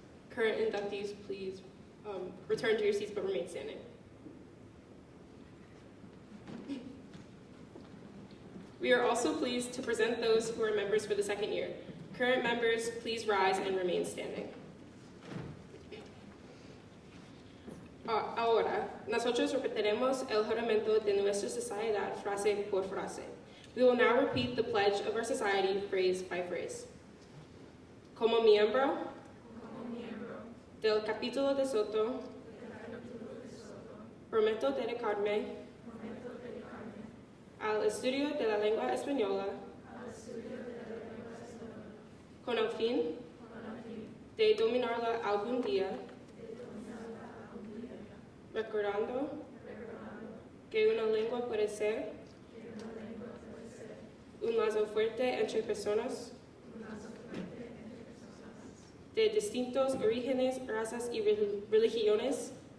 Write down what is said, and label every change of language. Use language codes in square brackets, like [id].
[en] Current inductees, please return to your seats but remain standing. We are also pleased to present those who are members for the second year. Current members, please rise and remain standing. [es] Ahora, nosotros repetiremos el juramento de nuestra sociedad frase por frase. [en] We will now repeat the pledge of our society phrase by phrase. [es] Como miembro del capítulo de Soto, prometo dedicarme al estudio de la lengua española con el fin de dominarla algún día, recordando que una lengua puede ser un lazo fuerte entre personas de distintos orígenes, razas y religiones.